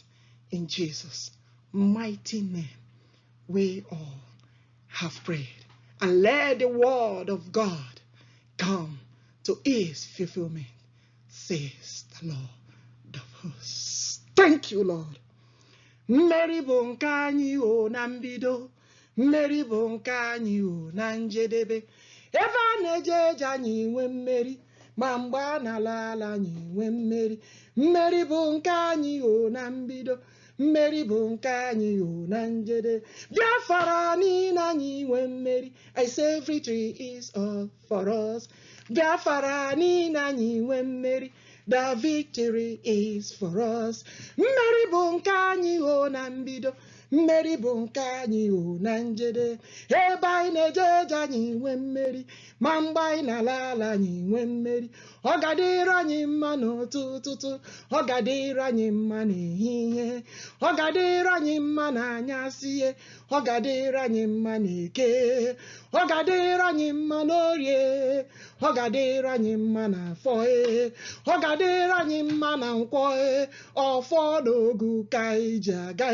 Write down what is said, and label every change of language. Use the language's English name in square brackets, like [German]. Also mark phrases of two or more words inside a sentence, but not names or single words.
[English] In Jesus' mighty name, we all have prayed. And let the word of God come to its fulfillment, says the Lord of hosts. Thank you, Lord. [Igbo] Mmeri bụ nke anyị o na mbido, mmeri bụ nke anyị o na njedebe. Ebe a na-eje eje anyị nwe mmeri, ma mgbe a na-ala ala anyị nwe mmeri. Mmeri bụ nke anyị o na mbido, mmeri bụ nke anyị o na njedebe. Biafra niile anyị nwe mmeri. [English] I say victory is all for us. [Igbo] Biafra niile anyị nwe mmeri. [English] The victory is for us. [Igbo] Mmeri bụ nke anyị o na mbido, mmeri bụ nke anyị o na njedebe. Ebe anyị na-eje eje anyị nwe mmeri, ma mgbe anyị na-ala ala anyị nwe mmeri. Ọ ga-adịrị anyị mma n'ụtụtụ, ọ ga-adịrị anyị mma n'ehihie, ọ ga-adịrị anyị mma n'anyasị, ọ ga-adịrị anyị mma n'eke, ọ ga-adịrị anyị mma n'orie, ọ ga-adịrị anyị mma n'afọ, ọ ga-adịrị anyị mma na nkwọ, ọfọ n'ogu ka anyị ji aga.